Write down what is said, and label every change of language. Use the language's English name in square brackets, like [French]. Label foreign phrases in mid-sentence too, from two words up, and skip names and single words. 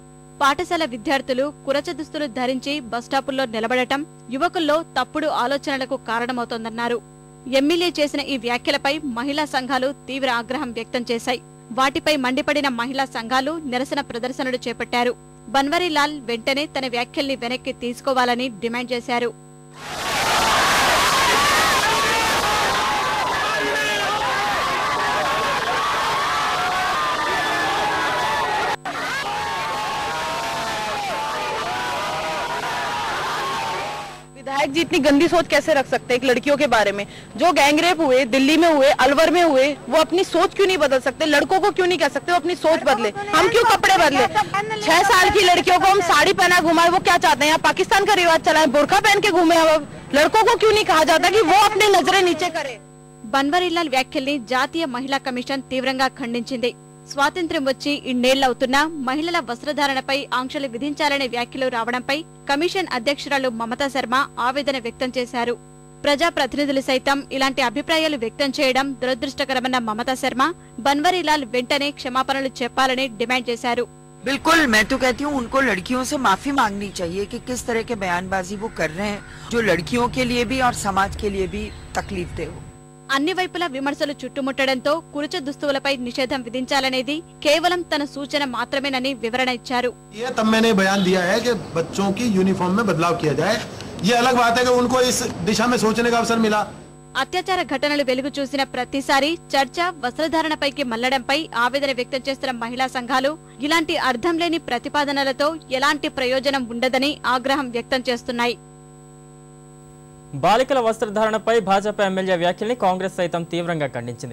[Telugu] పాఠశాల విద్యార్థులు కురచ దుస్తులు ధరించి బస్టాపుల్లో నిలబడటం యువకుల్లో తప్పుడు ఆలోచనలకు కారణమవుతోందన్నారు. ఎమ్మెల్యే చేసిన ఈ వ్యాఖ్యలపై మహిళా సంఘాలు తీవ్ర ఆగ్రహం వ్యక్తం చేశాయి. వాటిపై మండిపడిన మహిళా సంఘాలు నిరసన ప్రదర్శనలు చేపట్టారు. బన్వరీలాల్ వెంటనే తన వ్యాఖ్యల్ని వెనక్కి తీసుకోవాలని డిమాండ్ చేశారు. [Hindi] विधायक जी इतनी गंदी सोच कैसे रख सकते हैं एक लड़कियों के बारे में? जो गैंगरेप हुए, दिल्ली में हुए, अलवर में हुए, वो अपनी सोच क्यों नहीं बदल सकते? लड़कों को क्यों नहीं कह सकते वो अपनी सोच बदले? हम क्यों कपड़े बदले? 6 साल की लड़कियों को हम साड़ी पहना घुमाए, वो क्या चाहते हैं? यहाँ पाकिस्तान का रिवाज चला है, बुर्का पहन के घूमे। अब लड़कों को क्यों नहीं कहा जाता कि वो अपनी नजरें नीचे करे? [Telugu] బన్వరీలాల్ వ్యాఖ్యల్ని జాతీయ మహిళా కమిషన్ తీవ్రంగా ఖండించింది. స్వాతంత్ర్యం వచ్చి ఇన్నేళ్లవుతున్నా మహిళల వస్త్రధారణపై ఆంక్షలు విధించాలనే వ్యాఖ్యలు రావడంపై కమిషన్ అధ్యక్షురాలు మమతా శర్మ ఆవేదన వ్యక్తం చేశారు. ప్రజాప్రతినిధులు సైతం ఇలాంటి అభిప్రాయాలు వ్యక్తం చేయడం దురదృష్టకరమన్న మమతా శర్మ బన్వరీలాల్ వెంటనే క్షమాపణలు చెప్పాలని డిమాండ్ చేశారు. [Hindi] बिल्कुल, मैं तो कहती हूँ उनको लड़कियों से माफी मांगनी चाहिए कि किस तरह के बयानबाजी वो कर रहे हैं जो लड़कियों के लिए भी और समाज के लिए भी तकलीफ दे हो. [Telugu] అన్ని వైపుల విమర్శలు చుట్టుముట్టడంతో కురచ దుస్తువులపై నిషేధం విధించాలనేది కేవలం తన సూచన మాత్రమేనని వివరణ ఇచ్చారు. [Hindi] ये तब मैंने बयान दिया है कि बच्चों की यूनिफॉर्म में बदलाव किया जाए. ये अलग बात है कि उनको इस दिशा में सोचने का अवसर मिला. [Telugu] అత్యాచార ఘటనలు వెలుగు చూసిన ప్రతిసారి చర్చ వస్త్రధారణపైకి మళ్లడంపై ఆవేదన వ్యక్తం చేస్తున్న మహిళా సంఘాలు ఇలాంటి అర్థం లేని ప్రతిపాదనలతో ఎలాంటి ప్రయోజనం ఉండదని ఆగ్రహం వ్యక్తం చేస్తున్నాయి. బాలికల వస్త్రధారణపై భాజపా ఎమ్మెల్యే వ్యాఖ్యల్ని కాంగ్రెస్ సైతం తీవ్రంగా ఖండించింది.